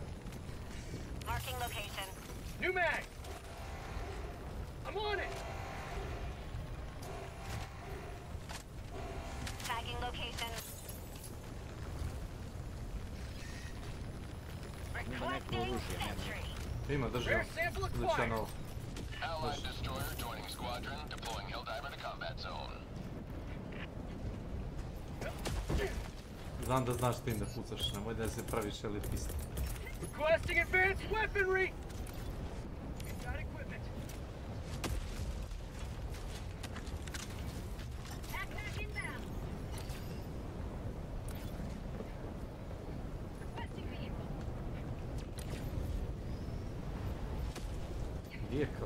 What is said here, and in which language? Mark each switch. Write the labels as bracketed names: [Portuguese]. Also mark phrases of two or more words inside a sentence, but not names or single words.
[English] Marking location. New mag! I'm on it! Tagging location. Requesting sentry. [Serbian] Ima, drži ga. Uličan ovo. [English] Allied destroyer joining squadron, deploying Helldiver to combat zone. [Serbian] Znam da znaš tim da pucaš, nemoj da se praviš elitist. [English] Requesting advanced weaponry! Got equipment. Backpack inbound. Requesting vehicle. Vehicle.